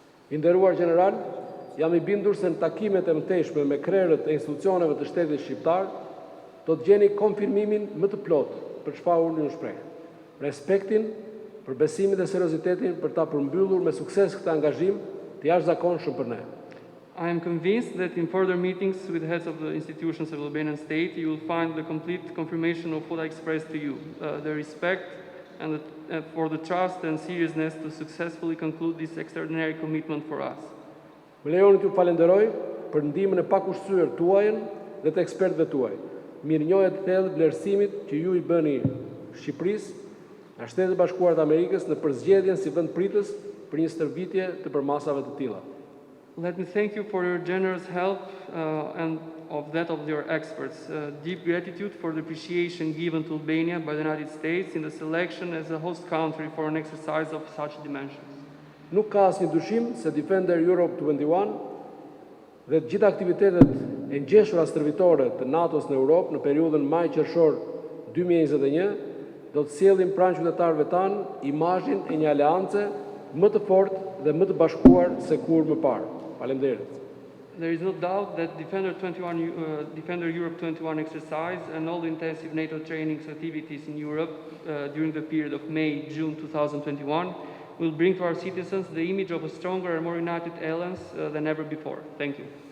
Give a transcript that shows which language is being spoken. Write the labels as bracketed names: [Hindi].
[Albanian] I nderuar general, jam i bindur se në takimet e mëtejshme me krerët e institucioneve të shtetit shqiptar, do të gjeni konfirmimin më të plot për çfarë unë ju shpreh. Respektin për besimin dhe seriozitetin për ta përmbyllur me sukses këtë angazhim të jashtëzakonshëm për ne. [English] I am convinced that in further meetings with the heads of the institutions of the Albanian state, you will find the complete confirmation of what I expressed to you, the respect and for the trust and seriousness to successfully conclude this extraordinary commitment for us. [Albanian] Më lejoni t'ju falenderoj për ndihmën e pakushtyer tuajën dhe të ekspertëve tuaj. Mirënjohje të thellë vlerësimit që ju i bëni Shqipërisë, nga Shtetet e Bashkuara të Amerikës në përzgjedhjen si vend pritës për një stërvitje të përmasave të tilla. [English] Let me thank you for your generous help and of that of your experts. Deep gratitude for the appreciation given to Albania by the United States in the selection as a host country for an exercise of such dimensions. [Albanian] Nuk ka asnjë dyshim se Defender Europe 21 dhe të gjitha aktivitetet e ngjeshura stërvitore të NATO-s në Europë në periudhën maj-qershor 2021 do të sjellin pranë qytetarëve tanë imazhin e një aleance më të fortë dhe më të bashkuar se kur më parë. Faleminderit. [English] There is no doubt that Defender Europe 21 exercise and all the intensive NATO training activities in Europe during the period of May-June 2021 will bring to our citizens the image of a stronger and more united alliance than ever before. Thank you.